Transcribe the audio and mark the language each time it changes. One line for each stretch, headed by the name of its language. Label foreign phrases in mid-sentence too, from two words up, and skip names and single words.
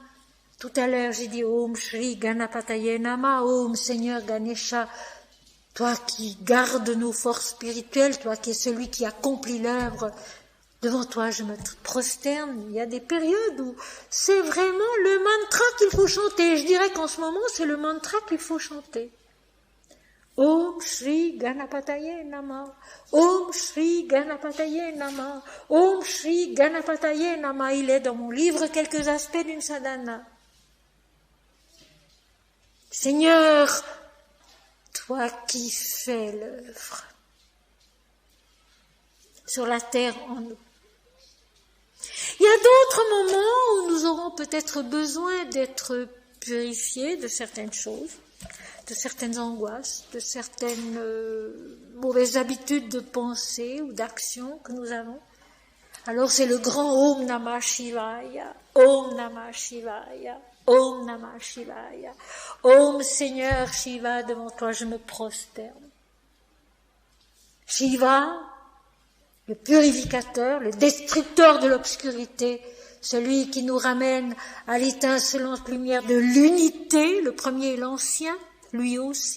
French: Tout à l'heure, j'ai dit
Sanskrit: Om Shri Ganapataye Nama,
French: Om Seigneur Ganesha, toi qui gardes nos forces spirituelles, toi qui es celui qui accomplit l'œuvre. Devant toi, je me prosterne. Il y a des périodes où c'est vraiment le mantra qu'il faut chanter. Je dirais qu'en ce moment, c'est le mantra qu'il faut chanter.
Sanskrit: Om Shri Ganapataye Nama, Om Shri Ganapataye Nama, Om Shri Ganapataye Nama.
French: Il est dans mon livre quelques aspects d'une sadhana. Seigneur, toi qui fais l'œuvre sur la terre en nous. Il y a d'autres moments où nous aurons peut-être besoin d'être purifiés de certaines choses, de certaines angoisses, de certaines mauvaises habitudes de pensée ou d'action que nous avons. Alors c'est le grand
Sanskrit: Om Namah Shivaya, Om Namah Shivaya, Om Namah Shivaya.
French: Om Seigneur Shiva, devant toi je me prosterne. Shiva, le purificateur, le destructeur de l'obscurité, celui qui nous ramène à l'étincelante lumière de l'unité, le premier et l'ancien, lui aussi.